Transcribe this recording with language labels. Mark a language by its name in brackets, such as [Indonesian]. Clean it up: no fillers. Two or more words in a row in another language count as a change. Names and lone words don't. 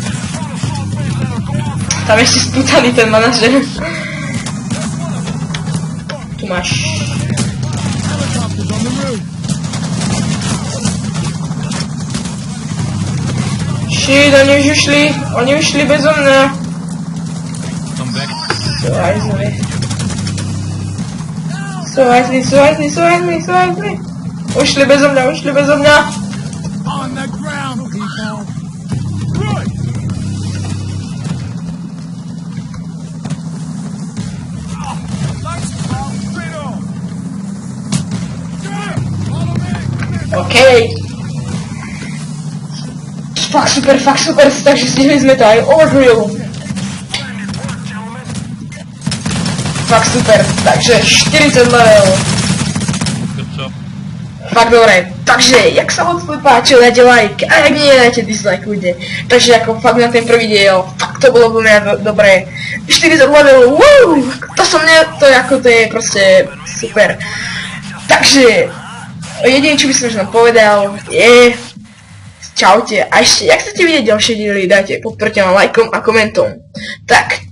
[Slovak] Tam ešte spútaný ten manažer. Tu máš. Shit, oni už šli bezo mňa. [English] Come back. So wisely. [Slovak] Ušli bezo mňa. [English] On the ground, people. Good. Lights out, straight on. Yeah, follow me. OK. [Slovak] Fakt super, takže stihli sme to aj overdrill. Fakt super, takže 40 level. [English] Good job. [Slovak] Fakt dobre, takže jak sa moc páčil, dajte like, a jak nie, dajte dislike ľudia. Takže ako fakt na ten prvý diel, fakt to bolo veľmi dobré. 40 level, to je proste super. Takže, jediné čo by som vám povedal je, čaute, a ešte, jak chcete vidieť ďalšie diely, dajte, podporte ma lajkom a komentom.